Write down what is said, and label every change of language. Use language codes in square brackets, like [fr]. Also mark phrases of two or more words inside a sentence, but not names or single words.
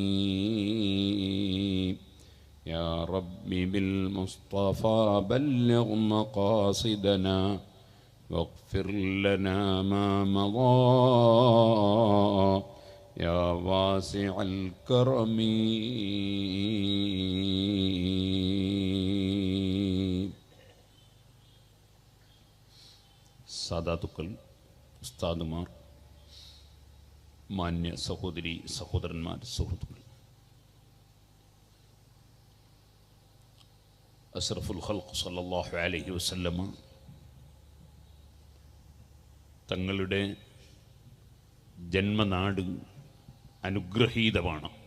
[ar] يا رب بالمصطفى بلغ مقاصدنا واغفر لنا ما مضى يا واسع الكرم [ml] സാദാത്തുക്കൾ ഉസ്താദുമാർ മാന്യ സഹോദരി സഹോദരന്മാർ സുഹൃത്തുക്കൾ [ar] أشرف الخلق صلى الله عليه وسلم [ml] തങ്ങളുടെ ജന്മനാട് അനുഗ്രഹീതമാണ്.